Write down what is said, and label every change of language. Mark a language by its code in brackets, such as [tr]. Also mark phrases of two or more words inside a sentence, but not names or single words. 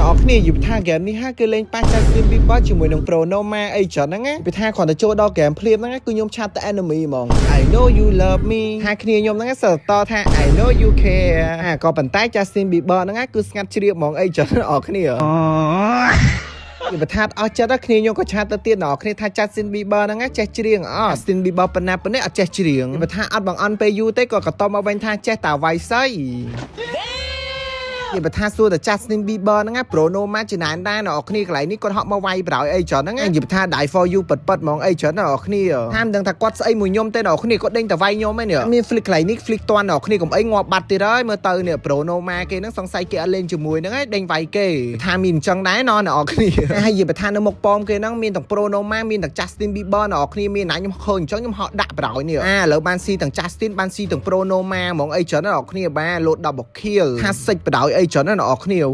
[km] គ្នាយប់ថាហ្គេមនេះហាគឺលេងប៉ះ Justin Bieber ជាមួយនឹង Bruno Mars អីចឹងហ្នឹងណាពីថាគ្រាន់តែចូលដល់ហ្គេមភ្លាមហ្នឹងគឺខ្ញុំឆាត់តែ enemy ហ្មង [en] I know you love me [km] ថាគ្នាខ្ញុំហ្នឹងសើតថា [en] I know you care [km] ក៏ប៉ុន្តែ Justin Bieber ហ្នឹងគឺស្ងាត់ជ្រាបហ្មងអីចឹងអរគ្នាពីបថាអស់ចិត្តគ្នាខ្ញុំក៏ឆាតទៅទៀតណ៎គ្នាថា Justin Bieber ហ្នឹងចេះច្រៀងJustin Bieber ប៉ុណ្ណាអត់ចេះច្រៀងពីបថាអត់បងអន់ពេលយូរទេក៏បន្តមកវិញថាចេះតែវាយសី ពីបថាសួរតែ Justin Bieber ហ្នឹង Bruno Mars ចំណានដែរណ៎គ្នាកន្លែងនេះគាត់ហក់មកវាយប្រោយអីចឹងហ្នឹងនិយាយថា Die for you ប៉ិតហ្មងអីចឹងណ៎ គ្នាថាមិនដឹងថាគាត់ស្អីមួយខ្ញុំទេណ៎គ្នាគាត់ដេញតែវាយខ្ញុំឯនេះមាន flick កន្លែងនេះ flick តន់ណ៎គ្នាកុំអីងាប់បាត់ទៀតហើយមើលទៅនេះ Bruno Mars គេហ្នឹងសង្ស័យគេអត់លេងជាមួយហ្នឹងឯងដេញវាយគេថាមានអញ្ចឹងដែរណ៎គ្នាហើយនិយាយថានៅមុខប៉មគេហ្នឹងមានទាំង Bruno Mars មានទាំង Justin Bieber ណ៎គ្នាមានណាខ្ញុំឃើញអញ្ចឹងខ្ញុំហក់ដាក់ប្រោយនេះឥឡូវបានស៊ីទាំង Justin បានស៊ីទាំង Bruno Mars ហ្មងអីចឹងណ៎គ្នាបានលោត [en] double kill [km] ថាសិចប្រោយអីចឹងណ៎គ្នា